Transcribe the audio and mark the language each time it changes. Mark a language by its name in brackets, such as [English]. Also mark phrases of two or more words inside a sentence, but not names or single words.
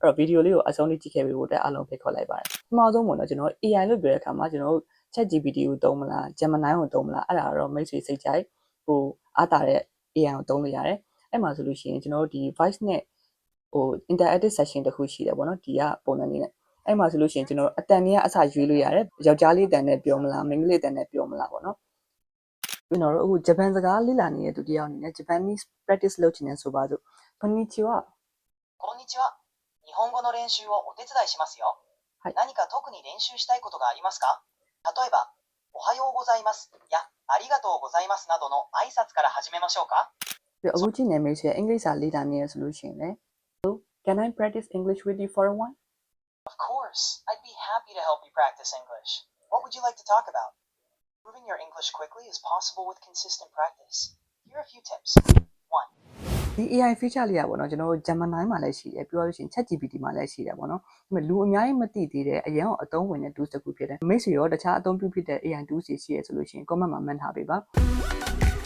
[Burmese] တော့ဗီဒီယိုလေးကိုအဆုံးထိကြည့်ခဲ့ပြီးဖို့အတွက်အားလုံးဖိတ်ခေါ်လိုက်ပါတယ်ပထမဆုံးပေါ့နော်ကျွန်တော် AI လို့ပြောတဲ့အခါမှာကျွန်တော်တို့ ChatGPT ကိုသုံးမလား Gemini ကိုသုံးမလားအဲ့ဒါတော့မိတ်ဆွေစိတ်ကြိုက်ဟိုအားတာတဲ့ AI ကိုသုံးလို့ရတယ်အဲ့မှာဆိုလို့ရှိရင်ကျွန်တော်တို့ဒီ voice နဲ့ [English] interactive session [Burmese] တစ်ခုရှိတယ်ပေါ့နော်ဒီကပုံစံလေးနဲ့အဲ့မှာဆိုလို့ရှိရင်ကျွန်တော်အတန်ကြီးကအစရွေးလို့ရတယ်ယောက်ျားလေးအတန်နဲ့ပြောမလားမိန်းကလေးအတန်နဲ့ပြောမလားပေါ့နော်ကျွန်တော်တို့အခုဂျပန်စကားလေ့လာနေတဲ့သူတယောက်အနေနဲ့ [English] Japanese practice [Burmese] လုပ်ချင်တယ်ဆိုပါစို့こんにちは [Japanese] こんにちは。日本語の練習をお手伝いしますよ。はい何か特に練習したいことがありますか？例えば、おはようございますやありがとうございますなどの挨拶から始めましょうか？ [Burmese] ပြီးအခုကြည့်နေမိတ်ဆွေအင်္ဂလိပ်စာလေ့လာနေရဆိုလို့ရှိရင်လေ [English] Can I practice English with you for a while? Of course, I'd be happy to help you practice English. What would you like to talk about? Improving your English quickly is possible with consistent practice. Here are a few tips. 1. [Burmese] ဒီ [English] AI feature [Burmese] လေးอ่ะပေါ့နော်ကျွန်တော်တို့ Gemini မှာလည်းရှိတယ်ပြောလို့ရှိရင် ChatGPT မှာလည်းရှိတယ်ပေါ့နော်ဒါပေမဲ့လူအများကြီးမသိသေးတဲ့အရင်ကအသုံးဝင်တဲ့ tools တစ်ခုဖြစ်တယ်မိတ်ဆွေရောတခြားအသုံးပြုဖြစ်တဲ့ [English] AI tools [Burmese] တွေရှိရဆိုလို့ရှိရင် comment မှာမှတ်ထားပေးပါ